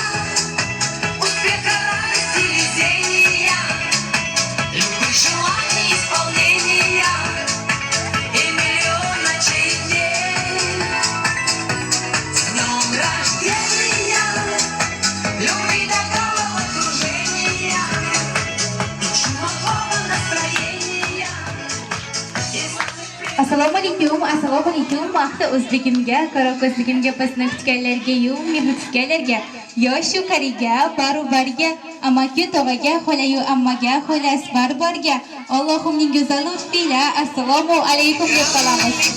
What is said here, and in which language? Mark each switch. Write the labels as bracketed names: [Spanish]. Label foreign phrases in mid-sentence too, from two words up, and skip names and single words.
[Russian] Успеха, радости, везения, любых желаний, исполнения и миллион ночей в день. С днем рождения, любви, добра, окружения и чудового настроения. [Uzbek] Assalomu alaykum. Vaqti o'zligimga, qorako'zligimga bizni kutganlarga, mehri tutganlarga, yoshu qariga, baru-bariga, amaki tog'aga, xolayu ammaga, xolas bar-barga, Allohimning go'zal lutfi ila assalomu alaykum deb qolamiz.